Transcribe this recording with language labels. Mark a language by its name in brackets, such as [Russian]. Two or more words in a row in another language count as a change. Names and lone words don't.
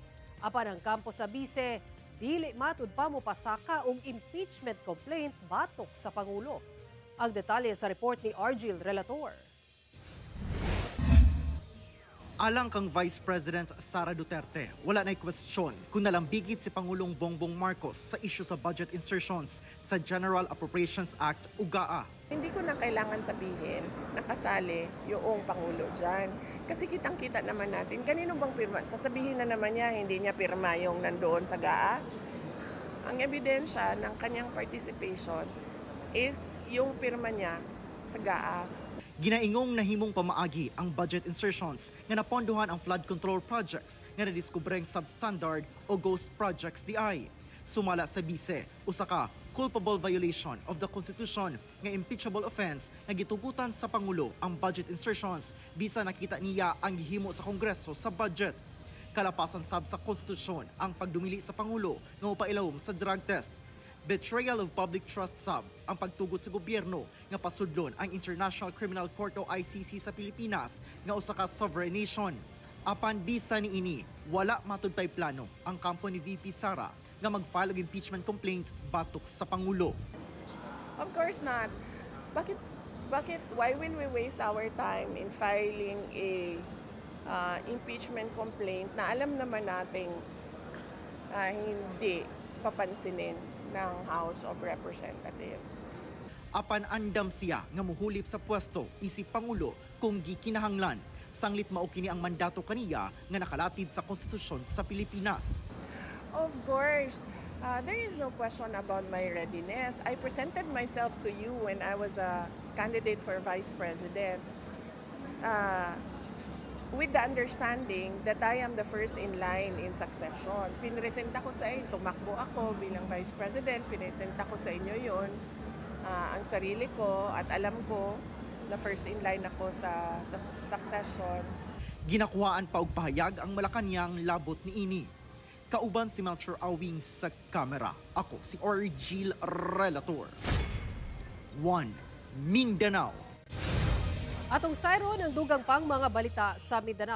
[Cebuano] Apan ang kampo sa bise, dili matud pa mo pasaka og [English] impeachment complaint [Cebuano] batok sa Pangulo. Ang detalye sa report ni Argil Relator. Alang kang Vice President Sara Duterte, wala na'y question kung nalambigit si Pangulong Bongbong Marcos sa issue sa [English] budget insertions [Cebuano] sa General Appropriations Act (GAA). [Filipino] Hindi ko na kailangan sabihin na kasali yung Pangulo dyan. Kasi kitang-kita naman natin, kanino bang pirma? Sasabihin na naman niya, hindi niya pirma yung nandoon sa GAA. Ang ebidensya ng kanyang [English] participation is [Filipino] yung pirma niya sa GAA. [Cebuano] Ginaingong nahimong pamaagi ang [English] budget insertions [Cebuano] nga napondohan ang [English] flood control projects [Cebuano] nga nadiskubreng substandard o [English] ghost projects [Cebuano] DI. Sumala sa bise, usa ka [English] culpable violation of the Constitution [Cebuano] nga [English] impeachable offense [Cebuano] nga gitugutan sa Pangulo ang [English] budget insertions [Cebuano] bisa nakita niya ang gihimo sa Kongreso sa budget. Kalapasan sab sa konstitusyon ang pagdumili sa Pangulo nga upailawom sa [English] drug test. Betrayal of public trust [Cebuano] sab ang pagtugot sa gobyerno nga pasudlon ang International Criminal Court o ICC sa Pilipinas nga usa ka [English] sovereign nation. [Cebuano] Apan bisa ni ini, wala matud pay plano ang kampo ni VP Sara nga mag-file og [English] impeachment complaint [Cebuano] batok sa Pangulo. [English] Of course not. Why will we waste our time in filing a impeachment complaint [Filipino] na alam naman nating hindi papansinin ng [English] House of Representatives. [Cebuano] Apan andam siya nga muhulip sa pwesto isip Pangulo kung gikinahanglan. Sanglit mao kini ang mandato kaniya nga nakalatid sa konstitusyon sa Pilipinas. [English] Of course, there is no question about my readiness. I presented myself to you when I was a candidate for Vice President with the understanding that I am the first in line in succession. [Filipino] Pinresenta ko sa inyo, tumakbo ako bilang Vice President, pinresenta ko sa inyo yon ang sarili ko at alam ko na [English] first in line [Filipino] ako sa succession. [Cebuano] Ginakuhaan pa og pahayag ang Malacañang labot ni ini. Kauban si Melchor Awing sa kamera. Ako si Argil Relator. One Mindanao. Atong sayro ng dugang pang mga balita sa Mindanao.